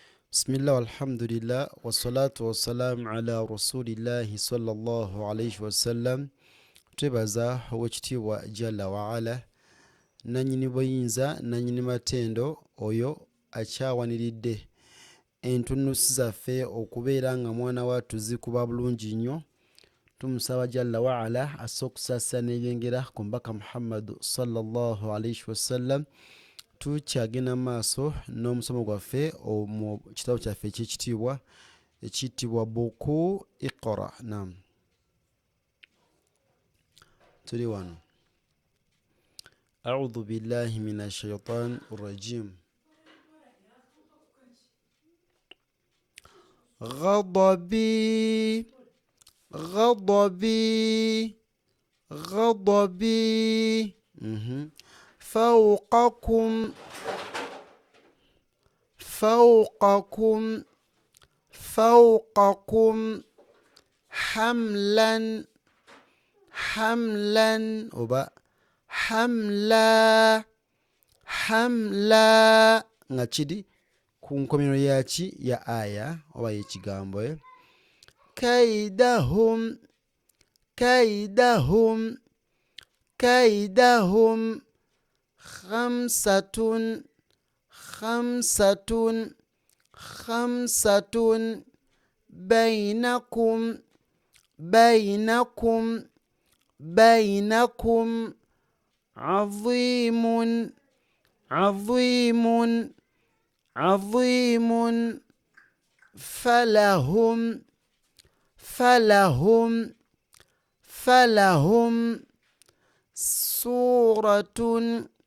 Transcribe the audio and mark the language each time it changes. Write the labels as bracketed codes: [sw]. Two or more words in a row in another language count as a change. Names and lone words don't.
[ar] بسم الله والحمد لله والصلاة والسلام على رسول الله صلى الله عليه وسلم. [lg] Twebaza owekitiibwa [ar] جل وعلا [lg] nanyini buyinza nanyini matendo oyo akyawaniridde entunusi zaffe okubeera nga mwana wattu zikuba bulungi nnyo. Tumusaba [ar] جل وعلا [lg] asse okusasa n'ebyengera ku mbaka Muhammad [ar] صلى الله عليه وسلم. [lg] Tukyagenda maaso n'omusomo gwaffe mu kitabo kyaffe eky'ekitiibwa ekiyitibwa buku Iqra. Naam, tuli wano. [ar] أعوذ بالله من الشيطان الرجيم. غضبي غضبي غضبي فوقكم فوقكم فوقكم حملا حملا [lg] oba [ar] حملا حملا [lg] nga kiri ku nkomero yaki ya aya oba y'ekigambo. [ar] كيدهم كيدهم كيدهم خمسة خمسة خمسة بينكم بينكم بينكم bainakum عظيم عظيم عظيم فلهم فلهم فلهم سورة